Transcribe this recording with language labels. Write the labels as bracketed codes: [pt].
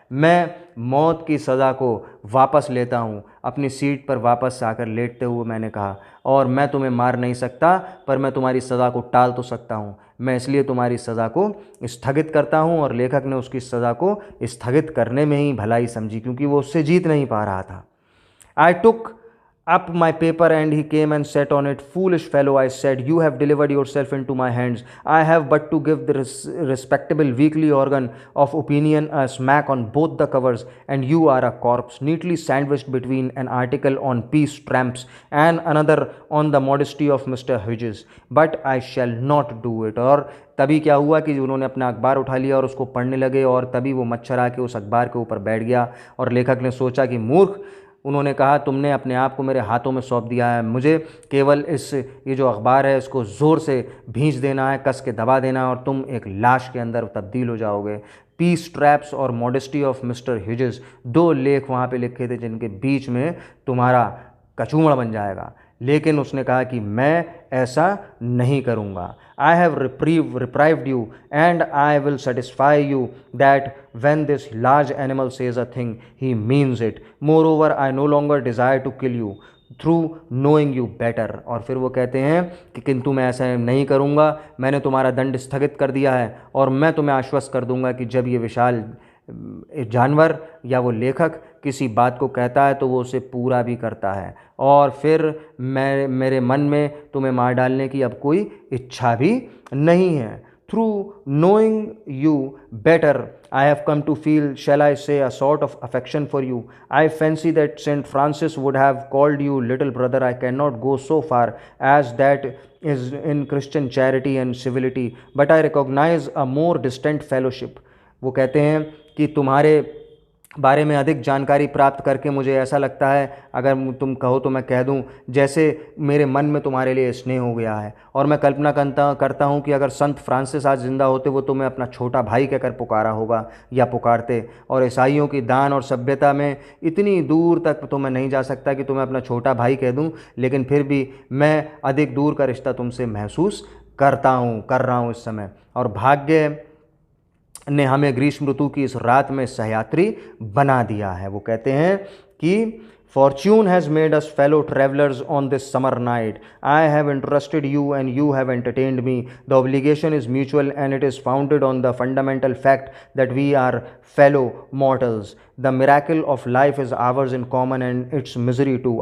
[hi] मैं मौत की सज़ा को वापस लेता हूँ। अपनी सीट पर वापस आकर लेटते हुए मैंने कहा, और मैं तुम्हें मार नहीं सकता, पर मैं तुम्हारी सज़ा को टाल तो सकता हूँ। मैं इसलिए तुम्हारी सज़ा को स्थगित करता हूँ। और लेखक ने उसकी सज़ा को स्थगित करने में ही भलाई समझी, क्योंकि वो उससे जीत नहीं पा रहा था। [en] I took up my paper and he came and sat on it. Foolish fellow, I said, you have delivered yourself into my hands. I have but to give the respectable weekly organ of opinion a smack on both the covers, and you are a corpse, neatly sandwiched between an article on peace tramps and another on the modesty of Mr. Hughes. But I shall not do it. [hi] और तभी क्या हुआ कि उन्होंने अपना अखबार उठा लिया और उसको पढ़ने लगे, और तभी वो मच्छर आके उस अखबार के ऊपर बैठ गया। और लेखक ने सोचा कि मूर्ख, उन्होंने कहा, तुमने अपने आप को मेरे हाथों में सौंप दिया है। मुझे केवल ये जो अखबार है इसको ज़ोर से भींच देना है, कस के दबा देना है, और तुम एक लाश के अंदर तब्दील हो जाओगे। पीस ट्रैप्स और मॉडेस्टी ऑफ मिस्टर ह्यूजेस, दो लेख वहाँ पे लिखे थे जिनके बीच में तुम्हारा कचूमड़ बन जाएगा। लेकिन उसने कहा कि मैं ऐसा नहीं करूँगा। [en] I have reprieved you, and I will satisfy you that when this large animal says a thing, he means it. Moreover, I no longer desire to kill you through knowing you better. [hi] और फिर वो कहते हैं कि किंतु मैं ऐसा नहीं करूँगा, मैंने तुम्हारा दंड स्थगित कर दिया है, और मैं तुम्हें आश्वस्त कर दूंगा कि जब ये विशाल जानवर या वो लेखक किसी बात को कहता है तो वो उसे पूरा भी करता है। और फिर मेरे मन में तुम्हें मार डालने की अब कोई इच्छा भी नहीं है। [en] Through knowing you better, I have come to feel, shall I say, a sort of affection for you. I fancy that Saint Francis would have called you little brother. I cannot go so far as that is in Christian charity and civility, but I recognize a more distant fellowship. [hi] वो कहते हैं कि तुम्हारे बारे में अधिक जानकारी प्राप्त करके मुझे ऐसा लगता है, अगर तुम कहो तो मैं कह दूं, जैसे मेरे मन में तुम्हारे लिए स्नेह हो गया है। और मैं कल्पना करता हूं कि अगर संत फ्रांसिस आज जिंदा होते वो तुम्हें अपना छोटा भाई कहकर पुकारा होगा या पुकारते। और ईसाइयों की दान और सभ्यता में इतनी दूर तक तो मैं नहीं जा सकता कि तुम्हें अपना छोटा भाई कह दूं, लेकिन फिर भी मैं अधिक दूर का रिश्ता तुमसे महसूस कर रहा हूँ इस समय। और भाग्य ने हमें ग्रीष्म ऋतु की इस रात में सहयात्री बना दिया है। वो कहते हैं कि [en] Fortune has made us fellow travelers on this summer night. I have interested you and you have entertained me. The obligation is mutual and it is founded on the fundamental fact that we are fellow mortals. The miracle of life is ours in common and its misery too.